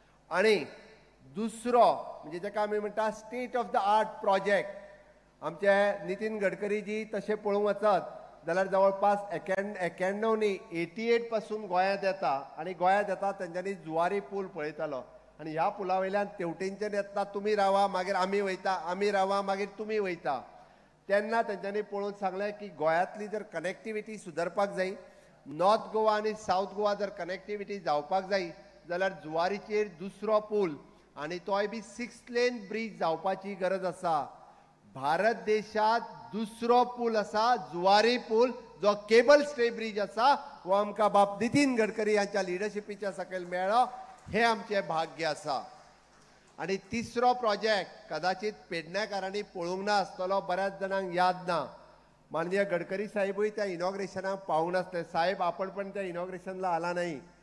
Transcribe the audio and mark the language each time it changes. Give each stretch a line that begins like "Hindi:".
Konkani: आनी दुसरो म्हणजे जेका आमी म्हणटा state of the art project, आमचे नितीन गडकरी जी तशें पळोवंक वचत जाल्यार जवळपास 91 न्ही 88 पासून गोंयांत येता आनी गोंयांत येता तेंच्यांनी जुवारी पूल पळयतालो आनी ह्या पुला वयल्यान तेवटेंच्यान येता तुमी रावा मागीर आमी वयता, आमी रावा मागीर तुमी वयता. तेन्ना तेंच्यांनी पळोवन सांगलें की गोंयांतली जर कनेक्टिविटी सुदरपाक जाय, नॉर्थ गोवा आनी सावथ गोवा जर कनेक्टिविटी जावपाक जाय जाल्यार जुवारीचेर दुसरो पूल आनी तोय बी 6 लेन ब्रिज जावपाची गरज आसा. भारत देशात दुसरो पूल आसा जुवारी पूल, जो केबल स्टे ब्रिज आसा, हो आमकां बाब नितीन गडकरी यांच्या लिडरशिपीच्या सकयल मेळ्ळो. हे आमचे भाग्य आसा. आनी तिसरो प्रोजेक्ट कदाचित पेडणेकारांनी पळोवंक ना आसतलो, बऱ्याच जाणांक याद ना. माननीय गडकरी साहेबूय त्या इनॉग्रेशनाक पावूंक नासले.
Marathi: साहेब आपण पण त्या इनॉग्रेशनला आला नाही.